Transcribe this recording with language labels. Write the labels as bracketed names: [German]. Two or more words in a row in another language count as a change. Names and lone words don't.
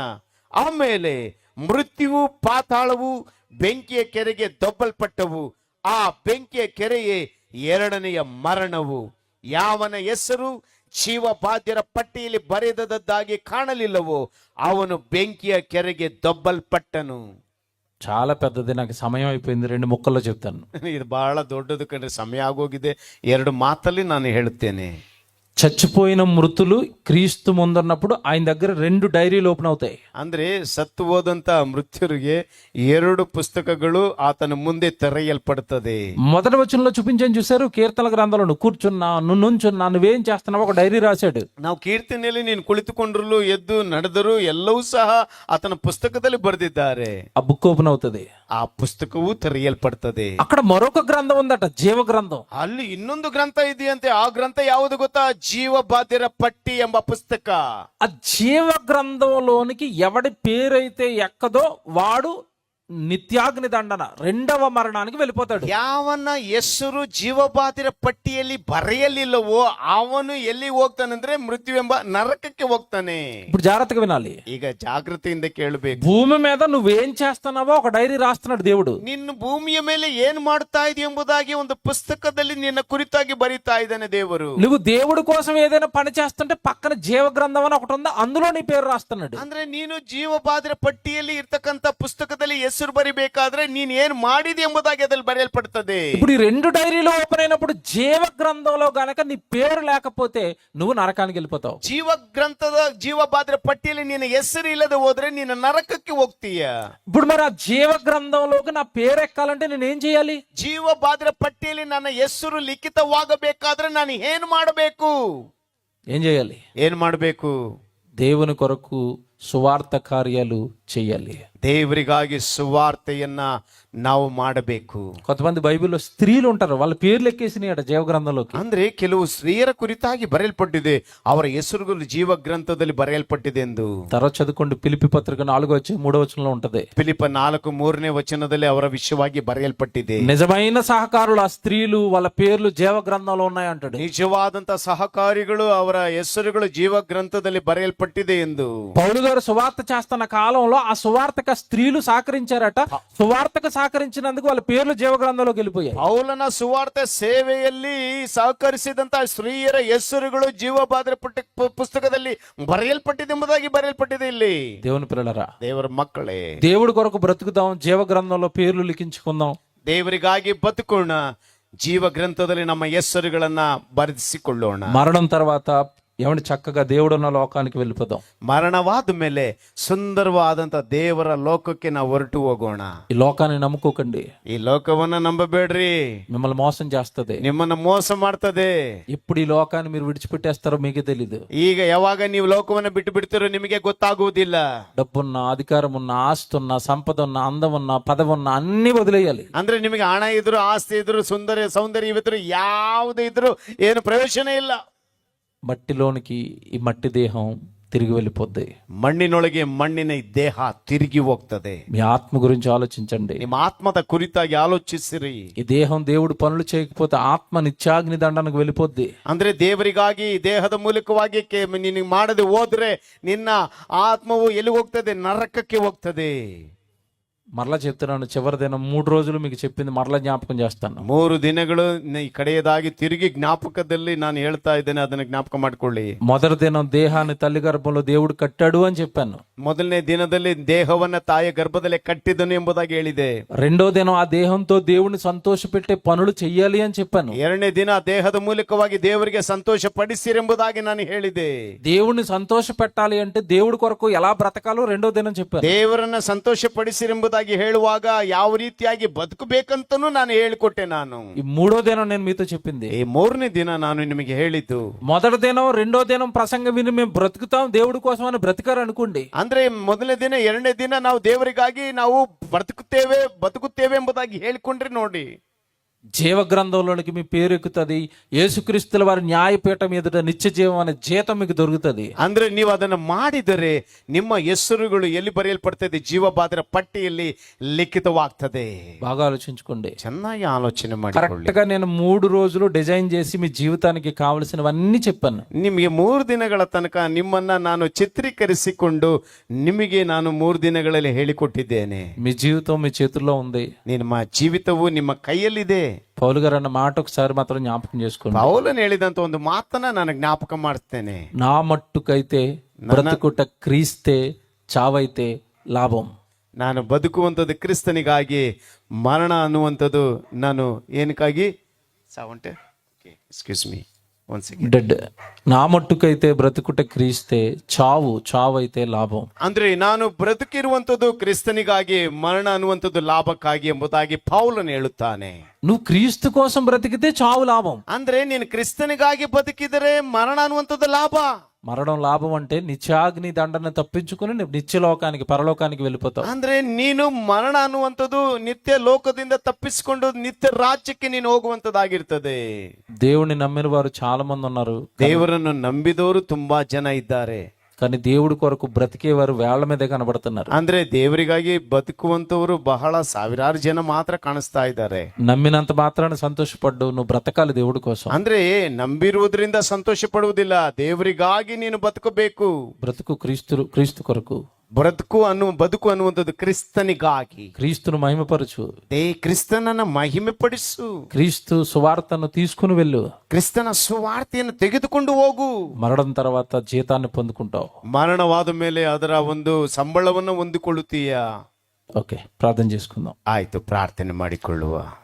[Kannada] ಆಮೇಲೆ ಮೃತ್ಯುವು ಪಾತಾಳವು ಬೆಂಕಿಯ ಕೆರೆಗೆ ದೊಬ್ಬಲ್ಪಟ್ಟವು. ಆ ಬೆಂಕಿಯ ಕೆರೆಯೇ 2ನೆಯ ಮರಣವು. ಯಾವನ ಹೆಸರು ಜೀವಬಾಧ್ಯರ ಪಟ್ಟಿಯಲ್ಲಿ ಬರೆದದ್ದಾಗಿ ಕಾಣಲಿಲ್ಲವೋ ಅವನು ಬೆಂಕಿಯ ಕೆರೆಗೆ ದೊಬ್ಬಲ್ಪಟ್ಟನು. [Telugu] చాలా పెద్దది, నాకు సమయం అయిపోయింది, 2 ముక్కల్లో చెప్తాను. [Kannada] ಇದು ಬಹಳ ದೊಡ್ಡದು ಕಣ್ರಿ, ಸಮಯ ಆಗೋಗಿದೆ. 2 ಮಾತಲ್ಲಿ ನಾನು ಹೇಳುತ್ತೇನೆ. [Telugu] చచ్చిపోయిన మృతులు క్రీస్తు ముందున్నప్పుడు ఆయన దగ్గర 2 [English] diaries open [Telugu] అవుతాయి. [Kannada] ಅಂದ್ರೆ ಸತ್ತು ಹೋದಂತ ಮೃತ್ಯುರಿಗೆ 2 ಪುಸ್ತಕಗಳು ಆತನ ಮುಂದೆ ತೆರೆಯಲ್ಪಡುತ್ತದೆ. [Telugu] మొదటి వచనంలో చూపించాను చూసారు, కీర్తన గ్రంథంలో నువ్వు కూర్చున్నా, నువ్వు నుంచున్నా, నువ్వేం చేస్తున్నావు ఒక డైరీ రాశాడు. [Kannada] ನಾವು ಕೀರ್ತನೆಯಲ್ಲಿ ನೀನು ಕುಳಿತುಕೊಂಡ್ರು ಎದ್ದು ನಡೆದರು ಎಲ್ಲವೂ ಸಹ ಆತನ ಪುಸ್ತಕದಲ್ಲಿ ಬರೆದಿದ್ದಾರೆ. [Telugu] ఆ [English] book open [Telugu] అవుతుంది. [Kannada] ಆ ಪುಸ್ತಕವು ತೆರೆಯಲ್ಪಡ್ತದೆ. [Telugu] అక్కడ మరొక గ్రంథం ఉందట, జీవ గ్రంథం. [Kannada] ಅಲ್ಲಿ ಇನ್ನೊಂದು ಗ್ರಂಥ ಇದೆಯಂತೆ. ಆ ಗ್ರಂಥ ಯಾವುದು ಗೊತ್ತಾ? ಜೀವಬಾಧ್ಯರ ಪಟ್ಟಿ ಎಂಬ ಪುಸ್ತಕ. [Telugu] ఆ జీవ గ్రంథంలోనికి ఎవడి పేరైతే ఎక్కదో వాడు నిత్యాగ్ని దండన, రెండవ మరణానికి వెళ్ళిపోతాడు. [Kannada] ಯಾವನ ಹೆಸರು ಜೀವಬಾಧಿರ ಪಟ್ಟಿಯಲ್ಲಿ ಬರೆಯಲಿಲ್ಲವೋ ಅವನು ಎಲ್ಲಿ ಹೋಗ್ತಾನಂದ್ರೆ ಮೃತ್ಯುವೆಂಬ ನರಕಕ್ಕೆ ಹೋಗ್ತಾನೆ. [Telugu] ఇప్పుడు జాగ్రత్తగా వినాలి. [Kannada] ಈಗ ಜಾಗೃತಿಯಿಂದ ಕೇಳಬೇಕು. [Telugu] భూమి మీద నువ్వేం చేస్తున్నావో ఒక డైరీ రాస్తున్నాడు దేవుడు. [Kannada] ನಿನ್ನ ಭೂಮಿಯ ಮೇಲೆ ಏನ್ ಮಾಡ್ತಾ ಇದೆಯಾ ಎಂಬುದಾಗಿ ಒಂದು ಪುಸ್ತಕದಲ್ಲಿ ನಿನ್ನ ಕುರಿತಾಗಿ ಬರೀತಾ ಇದ್ದಾನೆ ದೇವರು. [Telugu] నువ్వు దేవుడి కోసం ఏదైనా పని చేస్తుంటే పక్కన జీవ గ్రంథం అని ఒకటి ఉంది, అందులో నీ పేరు రాస్తున్నాడు. [Kannada] ಅಂದ್ರೆ ನೀನು ಜೀವಬಾಧಿರ ಪಟ್ಟಿಯಲ್ಲಿ ಇರ್ತಕ್ಕಂತ ಪುಸ್ತಕದಲ್ಲಿ ಹೆಸರು ಬರಿಬೇಕಾದ್ರೆ ನೀನ್ ಏನ್ ಮಾಡಿದೆ ಎಂಬುದಾಗಿ ಅದ್ರಲ್ಲಿ ಬರೆಯಲ್ಪಡ್ತದೆ. [Telugu] ఇప్పుడు ఈ రెండు [English] diaries open [Telugu] అయినప్పుడు జీవ గ్రంథంలో గనక నీ పేరు లేకపోతే నువ్వు నరకానికి వెళ్ళిపోతావు. [Kannada] ಜೀವಬಾಧಿರ ಪಟ್ಟಿಯಲ್ಲಿ ನಿನ್ನ ಹೆಸರು ಇಲ್ಲದೆ ಹೋದ್ರೆ ನೀನು ನರಕಕ್ಕೆ ಹೋಗ್ತೀಯ. [Telugu] ఇప్పుడు మరి ఆ జీవ గ్రంథంలోకి నా పేరు ఎక్కాలంటే నేను ఏం చేయాలి? [Kannada] ಜೀವಬಾಧಿರ ಪಟ್ಟಿಯಲ್ಲಿ ನನ್ನ ಹೆಸರು ಲಿಖಿತವಾಗಬೇಕಾದ್ರೆ ನಾನು ಏನ್ ಮಾಡಬೇಕು? [Telugu] ఏం చేయాలి? [Kannada] ಏನ್ ಮಾಡಬೇಕು? [Telugu] దేవుని కొరకు సువార్త కార్యాలు చేయాలి. [Kannada] ದೇವರಿಗಾಗಿ ಸುವಾರ್ತೆಯನ್ನ ನಾವು ಮಾಡಬೇಕು. [Telugu] కొంతమంది బైబిల్లో స్త్రీలు ఉంటారు, వాళ్ళ పేర్లు ఎక్కేసినాయట జీవ గ్రంథంలోకి. [Kannada] ಅಂದ್ರೆ ಕೆಲವು ಸ್ತ್ರೀಯರ ಕುರಿತಾಗಿ ಬರೆಯಲ್ಪಟ್ಟಿದೆ, ಅವರ ಹೆಸರುಗಳು ಜೀವ ಗ್ರಂಥದಲ್ಲಿ ಬರೆಯಲ್ಪಟ್ಟಿದೆ ಎಂದು. [Telugu] తర్వాత చదువుకోండి, ఫిలిప్పి పత్రిక 4:3 ఉంటది. [Kannada] ಫಿಲಿಪ್ಪ 4:3 ಅವರ ವಿಷಯವಾಗಿ ಬರೆಯಲ್ಪಟ್ಟಿದೆ. [Telugu] నిజమైన సహకారులు ఆ స్త్రీలు, వాళ్ళ పేర్లు జీవ గ్రంథంలో ఉన్నాయి అంటాడు. [Kannada] ನಿಜವಾದಂತ ಸಹಕಾರಿಗಳು ಅವರ ಹೆಸರುಗಳು ಜೀವ ಗ್ರಂಥದಲ್ಲಿ ಬರೆಯಲ್ಪಟ್ಟಿದೆ ಎಂದು. [Telugu] పౌలు గారు సువార్త చేస్తున్న కాలంలో ఆ సువార్తక స్త్రీలు సహకరించారట. సువార్తకు సహకరించినందుకు వాళ్ళ పేర్లు జీవ గ్రంథంలోకి వెళ్ళిపోయాయి. [Kannada] ಪೌಲನ ಸುವಾರ್ತೆ ಸೇವೆಯಲ್ಲಿ ಸಹಕರಿಸಿದಂತ ಸ್ತ್ರೀಯರ ಹೆಸರುಗಳು ಜೀವಬಾಧಿರ ಪುಸ್ತಕದಲ್ಲಿ ಬರೆಯಲ್ಪಟ್ಟಿದೆ ಎಂಬುದಾಗಿ ಬರೆಯಲ್ಪಟ್ಟಿದೆ. ಇಲ್ಲಿ [Telugu] దేవుని పిల్లలరా, [Kannada] ದೇವರ ಮಕ್ಕಳೇ, [Telugu] దేవుడి కొరకు బ్రతుకుదాం, జీవ గ్రంథంలో పేర్లు లిఖించుకుందాం. [Kannada] ದೇವರಿಗಾಗಿ ಬದುಕೋಣ, ಜೀವ ಗ್ರಂಥದಲ್ಲಿ ನಮ್ಮ ಹೆಸರುಗಳನ್ನ ಬರೆಸಿಕೊಳ್ಳೋಣ. [Telugu] మరణం తర్వాత ఏమంటే చక్కగా దేవుడున్న లోకానికి వెళ్ళిపోదాం. [Kannada] ಮರಣವಾದ ಮೇಲೆ ಸುಂದರವಾದಂತ ದೇವರ ಲೋಕಕ್ಕೆ ನಾವು ಹೊರಟು ಹೋಗೋಣ. [Telugu] ఈ లోకాన్ని నమ్ముకోకండి, [Kannada] ಈ ಲೋಕವನ್ನ ನಂಬಬೇಡ್ರಿ, [Telugu] మిమ్మల్ని మోసం చేస్తది. [Kannada] ನಿಮ್ಮನ್ನ ಮೋಸ ಮಾಡ್ತದೆ. [Telugu] ఇప్పుడు ఈ లోకాన్ని మీరు విడిచిపెట్టేస్తారో మీకే తెలీదు. [Kannada] ಈಗ ಯಾವಾಗ ನೀವು ಲೋಕವನ್ನ ಬಿಟ್ಟು ಬಿಡ್ತೀರೋ ನಿಮಗೆ ಗೊತ್ತಾಗುವುದಿಲ್ಲ. [Telugu] డబ్బున్న, అధికారం ఉన్న, ఆస్తి ఉన్న, సంపద ఉన్న, అందం ఉన్న, పదవి ఉన్న అన్ని వదిలేయాలి. [Kannada] ಅಂದ್ರೆ ನಿಮಗೆ ಹಣ ಇದ್ರು, ಆಸ್ತಿ ಇದ್ರು, ಸೌಂದರ್ಯವಿದ್ರು, ಯಾವುದೇ ಇದ್ರು ಏನು ಪ್ರಯೋಜನ ಇಲ್ಲ. [Telugu] మట్టిలోనికి ఈ మట్టి దేహం తిరిగి వెళ్ళిపోద్ది. [Kannada] ಮಣ್ಣಿನೊಳಗೆ ಮಣ್ಣಿನ ದೇಹ ತಿರುಗಿ ಹೋಗ್ತದೆ. [Telugu] మీ ఆత్మ గురించి ఆలోచించండి. [Kannada] ನಿಮ್ಮ ಆತ್ಮದ ಕುರಿತಾಗಿ ಆಲೋಚಿಸಿರಿ. [Telugu] ఈ దేహం దేవుడు పనులు చేయకపోతే ఆత్మ నిత్యాగ్ని దండనకు వెళ్ళిపోద్ది. [Kannada] ಅಂದ್ರೆ ದೇವರಿಗಾಗಿ ದೇಹದ ಮೂಲಕವಾಗಿ ನೀನು ಮಾಡದೆ ಹೋದ್ರೆ ನಿನ್ನ ಆತ್ಮವು ಎಲ್ಲಿ ಹೋಗ್ತದೆ? ನರಕಕ್ಕೆ ಹೋಗ್ತದೆ. [Telugu] మరలా చెప్తున్నాను, చివరి దినం 3 రోజులు మీకు చెప్పింది మరలా జ్ఞాపకం చేస్తాను. [Kannada] 3 ದಿನಗಳು ಕಡೆಯದಾಗಿ ತಿರುಗಿ ಜ್ಞಾಪಕದಲ್ಲಿ ನಾನು ಹೇಳ್ತಾ ಇದ್ದೇನೆ, ಅದನ್ನ ಜ್ಞಾಪಕ ಮಾಡ್ಕೊಳ್ಳಿ. [Telugu] మొదటి దినం దేహాన్ని తల్లి గర్భంలో దేవుడు కట్టాడు అని చెప్పాను. [Kannada] ಮೊದಲನೇ ದಿನದಲ್ಲಿ ದೇಹವನ್ನ ತಾಯಿಯ ಗರ್ಭದಲ್ಲೇ ಕಟ್ಟಿದನು ಎಂಬುದಾಗಿ ಹೇಳಿದೆ. [Telugu] రెండో దినం ఆ దేహంతో దేవుడిని సంతోషపెట్టే పనులు చెయ్యాలి అని చెప్పాను. [Kannada] 2ನೇ ದಿನ ದೇಹದ ಮೂಲಕವಾಗಿ ದೇವರಿಗೆ ಸಂತೋಷ ಪಡಿಸಿರೆಂಬುದಾಗಿ ನಾನು ಹೇಳಿದೆ. [Telugu] దేవుడిని సంతోష పెట్టాలి అంటే దేవుడి కొరకు ఎలా బ్రతకాలో రెండో దినం చెప్పాను. [Kannada] ದೇವರನ್ನ ಸಂತೋಷ ಪಡಿಸಿರೆಂಬುದಾಗಿ ಹೇಳುವಾಗ ಯಾವ ರೀತಿಯಾಗಿ ಬದುಕಬೇಕಂತನೂ ನಾನು ಹೇಳಿಕೊಟ್ಟೆ. ನಾನು [Telugu] ఈ మూడో దినం నేను మీతో చెప్పింది. [Kannada] ಈ 3ನೇ ದಿನ ನಾನು ನಿಮಗೆ ಹೇಳಿದ್ದು. [Telugu] మొదటి దినం రెండో దినం ప్రసంగం విని మేము బ్రతుకుతాం దేవుడి కోసం అని బ్రతికారు అనుకోండి. [Kannada] ಅಂದ್ರೆ ಮೊದಲನೇ ದಿನ 2ನೇ ದಿನ ನಾವು ದೇವರಿಗಾಗಿ ನಾವು ಬದುಕುತ್ತೇವೆ ಎಂಬುದಾಗಿ ಹೇಳಿಕೊಂಡ್ರೆ ನೋಡಿ, [Telugu] జీవ గ్రంథంలోనికి మీ పేరు ఎక్కుతుంది. యేసుక్రీస్తుల వారి న్యాయపీఠం ఎదుట నిత్య జీవం అనే జీతం మీకు దొరుకుతుంది. [Kannada] ಅಂದ್ರೆ ನೀವು ಅದನ್ನ ಮಾಡಿದರೆ ನಿಮ್ಮ ಹೆಸರುಗಳು ಎಲ್ಲಿ ಬರೆಯಲ್ಪಡ್ತದೆ? ಜೀವಬಾಧಿರ ಪಟ್ಟಿಯಲ್ಲಿ ಲಿಖಿತವಾಗ್ತದೆ. [Telugu] బాగా ఆలోచించుకోండి, [Kannada] ಚೆನ್ನಾಗಿ ಆಲೋಚನೆ ಮಾಡಿ. [Telugu] కరెక్ట్ గా నేను 3 రోజులు డిజైన్ చేసి మీ జీవితానికి కావలసినవన్నీ చెప్పాను. [Kannada] ನಿಮಗೆ 3 ದಿನಗಳ ತನಕ ನಿಮ್ಮನ್ನ ನಾನು ಚಿತ್ರೀಕರಿಸಿಕೊಂಡು ನಿಮಗೆ ನಾನು 3 ದಿನಗಳಲ್ಲಿ ಹೇಳಿಕೊಟ್ಟಿದ್ದೇನೆ. [Telugu] మీ జీవితం మీ చేతుల్లో ఉంది. [Kannada] ನಿಮ್ಮ ಜೀವಿತವು ನಿಮ್ಮ ಕೈಯಲ್ಲಿದೆ. [Telugu] పౌలు గారు అన్న మాట ఒకసారి మాత్రం జ్ఞాపకం చేసుకోండి. [Kannada] ಪೌಲನು ಹೇಳಿದಂತ ಒಂದು ಮಾತನ್ನ ನಾನು ಜ್ಞಾಪಕ ಮಾಡ್ತೇನೆ. [Telugu] నా మట్టుకైతే బ్రతుకుట క్రీస్తే, చావైతే లాభం. [Kannada] ನಾನು ಬದುಕುವಂಥದ್ದು ಕ್ರಿಸ್ತನಿಗಾಗಿ, ಮರಣ ಅನ್ನುವಂಥದ್ದು ನಾನು ಏನಕ್ಕಾಗಿ? [English] ಸಾವಂಟೆ, excuse me one second. [Telugu] డెడ్. నా మట్టుకైతే బ్రతుకుట క్రీస్తే, చావైతే లాభం. [Kannada] ಅಂದ್ರೆ ನಾನು ಬ್ರతుಕಿರುವಂಥದ್ದು ಕ್ರಿಸ್ತನಿಗಾಗಿ, ಮರಣ ಅನ್ನುವಂಥದ್ದು ಲಾಭಕ್ಕಾಗಿ ಎಂಬುದಾಗಿ ಪೌಲನು ಹೇಳುತ್ತಾನೆ. [Telugu] నువ్వు క్రీస్తు కోసం బ్రతికితే చావు లాభం. [Kannada] ಅಂದ್ರೆ ನೀನು ಕ್ರಿಸ್ತನಿಗಾಗಿ ಬದುಕಿದರೆ ಮರಣ ಅನ್ನುವಂಥದ್ದು ಲಾಭ. [Telugu] మరణం లాభం అంటే నిత్యాగ్ని దండన తప్పించుకుని నిత్యలోకానికి, పరలోకానికి వెళ్ళిపోతావు. [Kannada] ಅಂದ್ರೆ ನೀನು ಮರಣ ಅನ್ನುವಂಥದ್ದು ನಿತ್ಯ ಲೋಕದಿಂದ ತಪ್ಪಿಸಿಕೊಂಡು ನಿತ್ಯ ರಾಜ್ಯಕ್ಕೆ ನೀನು ಹೋಗುವಂತದ್ದಾಗಿರ್ತದೆ. [Telugu] దేవుని నమ్మిన వారు చాలా మంది ఉన్నారు. [Kannada] ದೇವರನ್ನು ನಂಬಿದವರು ತುಂಬಾ ಜನ ಇದ್ದಾರೆ. [Telugu] కానీ దేవుడి కొరకు బ్రతికేవారు వేళ్ల మీదే కనబడుతున్నారు. [Kannada] ಅಂದ್ರೆ ದೇವರಿಗಾಗಿ ಬದುಕುವಂತವರು ಬಹಳ ಸಾವಿರಾರು ಜನ ಮಾತ್ರ ಕಾಣಿಸ್ತಾ ಇದ್ದಾರೆ. [Telugu] నమ్మినంత మాత్రాన సంతోషపడ్డు, నువ్వు బ్రతకాలి దేవుడి కోసం. [Kannada] ಅಂದ್ರೆ ನಂಬಿರುವುದರಿಂದ ಸಂತೋಷ ಪಡುವುದಿಲ್ಲ, ದೇವರಿಗಾಗಿ ನೀನು ಬದುಕಬೇಕು. [Telugu] బ్రతుకు క్రీస్తు కొరకు. [Kannada] ಬದುಕು ಅನ್ನುವಂಥದ್ದು ಕ್ರಿಸ್ತನಿಗಾಗಿ. [Telugu] క్రీస్తును మహిమపరచు. [Kannada] ಕ್ರಿಸ್ತನನ್ನ ಮಹಿಮೆ ಪಡಿಸು. [Telugu] క్రీస్తు సువార్తను తీసుకుని వెళ్ళు. [Kannada] ಕ್ರಿಸ್ತನ ಸುವಾರ್ತೆಯನ್ನು ತೆಗೆದುಕೊಂಡು ಹೋಗು. [Telugu] మరణం తర్వాత జీతాన్ని పొందుకుంటావు. [Kannada] ಮರಣವಾದ ಮೇಲೆ ಅದರ ಒಂದು ಸಂಬಳವನ್ನು ಹೊಂದಿಕೊಳ್ಳುತ್ತೀಯ. [Telugu] ఓకే, ప్రార్థన చేసుకుందాం. [Kannada] ಆಯ್ತು, ಪ್ರಾರ್ಥನೆ ಮಾಡಿಕೊಳ್ಳುವ.